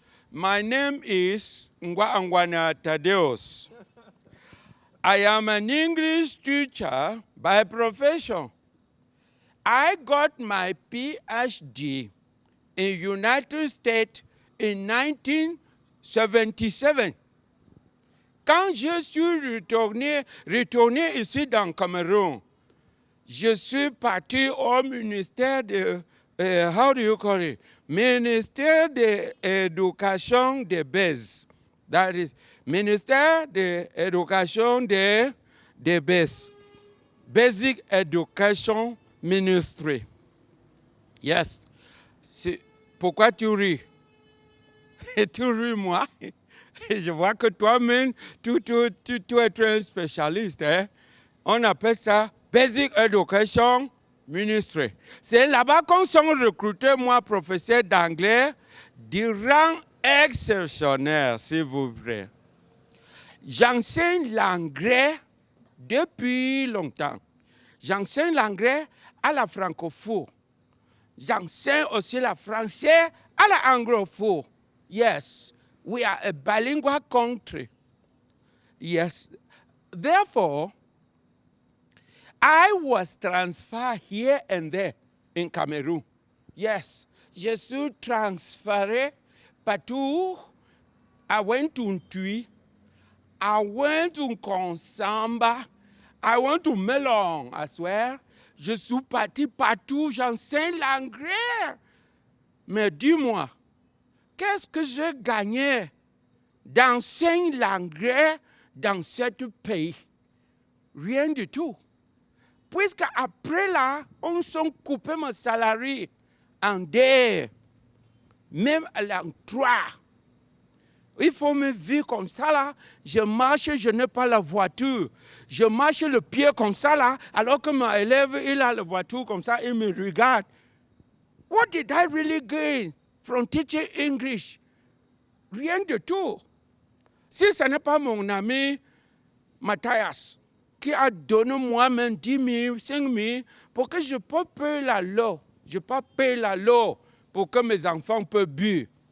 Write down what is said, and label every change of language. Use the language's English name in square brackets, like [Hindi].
[English] My name is Ngwa Tadeus. I am an English teacher by profession. I got my PhD in United States in 1977. [French] Quand je suis retourné ici dans le Cameroun, je suis parti au ministère de, [English] how do you call it? [French] Ministère de l'Éducation de Base. [English] That is, [French] ministère de l'Éducation de Base. [English] Basic Education Ministry. [French] Yes. Pourquoi tu ris? Tu ris, moi? Je vois que toi-même, tu es un spécialiste. Hein? On appelle ça [English] Basic Education Ministry. [French] C'est là-bas qu'on s'est recruté, moi, professeur d'anglais, du rang exceptionnel, s'il vous plaît. J'enseigne l'anglais depuis longtemps. J'enseigne l'anglais à la francophone. J'enseigne aussi le français à la anglophone. [English] Yes, we are a bilingual country. Yes, therefore, I was transferred here and there in Cameroon. [French] Yes, je suis transféré partout. [English] I went to Ntui. I went to Konsamba. I went to Melon as well. [French] Je suis parti partout, j'enseigne l'anglais. Mais dis-moi, qu'est-ce que j'ai gagné d'enseigner l'anglais dans ce pays? Rien du tout. Puisque après là, on s'est coupé mon salaire en deux, même en trois. Il faut me vivre comme ça là. Je marche, je n'ai pas la voiture. Je marche le pied comme ça là, alors que mon élève, il a la voiture comme ça, il me regarde. [English] What did I really gain from teaching English? [French] Rien de tout. Si ce n'est pas mon ami Mathias qui a donné moi-même 10 000, 5 000 pour que je puisse payer la loi. Je peux payer la loi pour que mes enfants puissent buter.